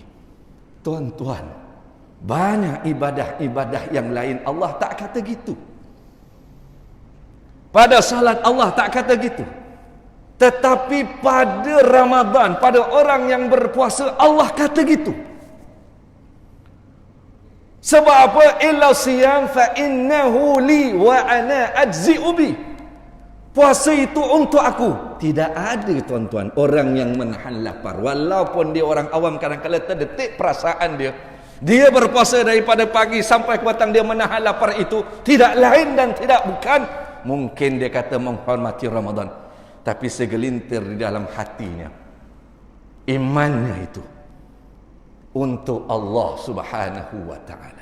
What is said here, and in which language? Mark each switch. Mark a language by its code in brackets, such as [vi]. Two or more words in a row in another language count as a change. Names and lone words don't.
[ms] Tuan-tuan, banyak ibadah-ibadah yang lain Allah tak kata gitu. Pada salat Allah tak kata gitu. Tetapi pada Ramadan, pada orang yang berpuasa, Allah kata gitu. Sebab apa? [ar] إلا الصيام فإنه لي وأنا أجزي به. [ms] Puasa itu untuk aku. Tidak ada, tuan-tuan, orang yang menahan lapar. Walaupun dia orang awam, kadang-kadang terdetik perasaan dia. Dia berpuasa daripada pagi sampai ke petang, dia menahan lapar itu. Tidak lain dan tidak bukan, mungkin dia kata menghormati Ramadan, tapi segelintir di dalam hatinya imannya itu untuk Allah Subhanahu wa ta'ala.